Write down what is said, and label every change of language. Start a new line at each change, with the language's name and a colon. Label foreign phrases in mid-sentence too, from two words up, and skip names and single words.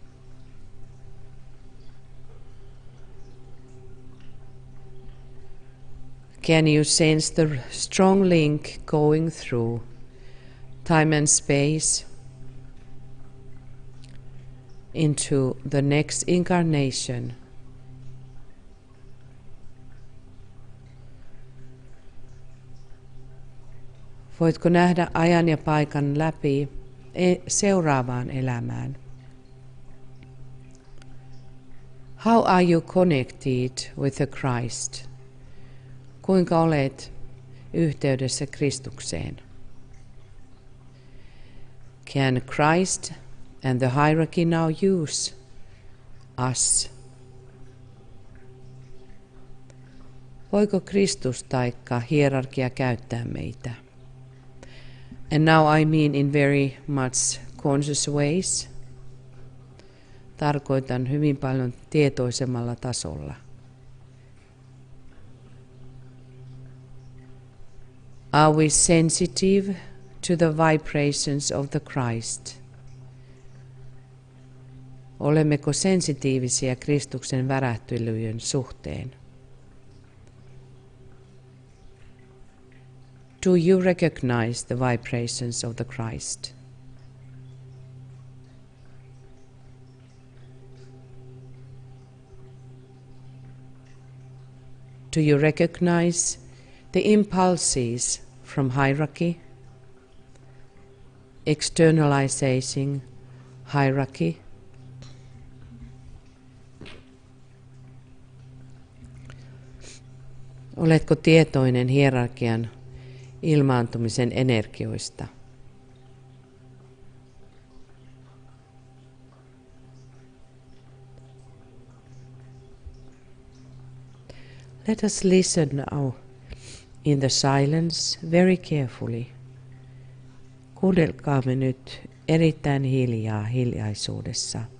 English: Can you sense the strong link going through time and space into the next incarnation?
Finnish: Voitko nähdä ajan ja paikan läpi seuraavaan elämään?
English: How are you connected with the Christ?
Finnish: Kuinka olet yhteydessä Kristukseen?
English: Can Christ and the hierarchy now use us
Finnish: Voiko Kristus taikka hierarkia käyttää meitä?
English: And now I mean in very much conscious ways.
Finnish: Tarkoitan hyvin paljon tietoisemmalla tasolla.
English: Are we sensitive to the vibrations of the Christ?
Finnish: Olemmeko sensitiivisiä Kristuksen värähtelyjen suhteen?
English: Do you recognize the vibrations of the Christ? Do you recognize the impulses from hierarchy, externalizing hierarchy?
Finnish: Oletko tietoinen hierarkian ilmaantumisen energioista?
English: Let us listen now in the silence very carefully.
Finnish: Kuunnelkaamme nyt erittäin hiljaa hiljaisuudessa.